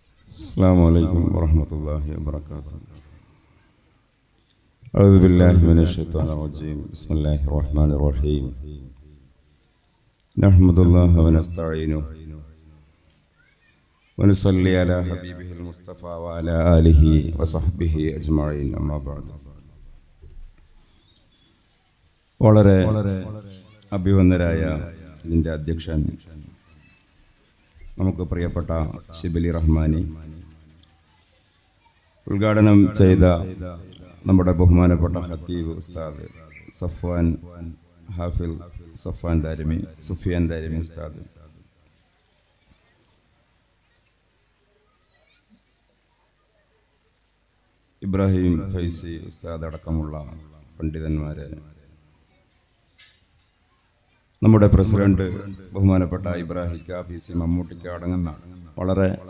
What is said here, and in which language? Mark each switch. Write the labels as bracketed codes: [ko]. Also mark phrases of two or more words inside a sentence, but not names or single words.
[ar] السلام عليكم ورحمة الله وبركاته. أعوذ بالله من الشيطان الرجيم. بسم الله الرحمن الرحيم. نحمد الله ونستعينه ونصلي على حبيبه المصطفى وعلى آله وصحبه أجمعين. أما بعد. [ml] വളരെ അഭിവന്ദരായ ഇതിൻ്റെ അധ്യക്ഷൻ നമുക്ക് പ്രിയപ്പെട്ട ഷിബിലി റഹ്മാനി, ഉദ്ഘാടനം ചെയ്ത നമ്മുടെ ബഹുമാനപ്പെട്ട ഖത്തീബ് ഉസ്താദ് സഫ്വാൻ ഹാഫിൽ സുഫിയാൻ ദാരിമി ഉസ്താദ്, ഇബ്രാഹിം ഫൈസി ഉസ്താദ് അടക്കമുള്ള പണ്ഡിതന്മാരെ, നമ്മുടെ പ്രസിഡന്റ് ബഹുമാനപ്പെട്ട ഇബ്രാഹിം കാഫീസി മമ്മൂട്ടിക്ക് അടങ്ങുന്ന വളരെ